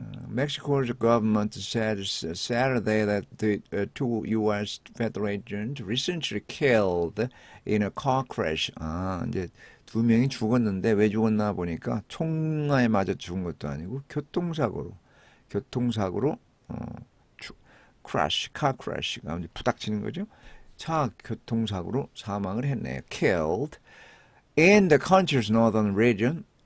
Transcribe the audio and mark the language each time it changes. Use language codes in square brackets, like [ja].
[en] Mexico's government said Saturday that the two U.S. federal agents recently killed in a car crash. [ko] 이제 두 명이 죽었는데 왜 죽었나 보니까 총에 맞아 죽은 것도 아니고 교통사고로 car crash가 부닥치는 거죠. 차 교통사고로 사망을 했네요. [en] Killed in the country's northern region.